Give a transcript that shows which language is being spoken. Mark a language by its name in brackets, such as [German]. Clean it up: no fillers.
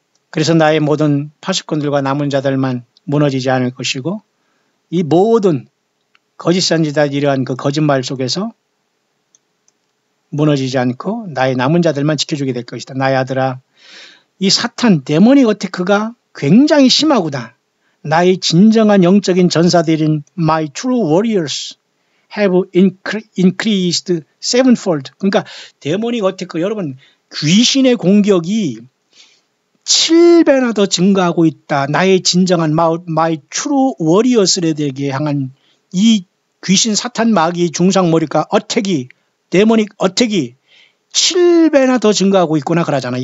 [Korean] 그래서 나의 모든 파수꾼들과 남은 자들만 무너지지 않을 것이고 이 모든 거짓 선지자들 이러한 그 거짓말 속에서 무너지지 않고 나의 남은 자들만 지켜주게 될 것이다. 나의 아들아, 이 사탄 데모닉 어태크가 굉장히 심하구나. 나의 진정한 영적인 전사들인 [English] my true warriors have increased sevenfold. [Korean] 그러니까 데모닉 어태크, 여러분 귀신의 공격이 7배나 더 증가하고 있다. 나의 진정한 [English] my true warriors [Korean] 에게 향한 이 귀신 사탄 마귀 중상모리가 어택이 데모닉 어택이 7배나 더 증가하고 있구나 그러잖아.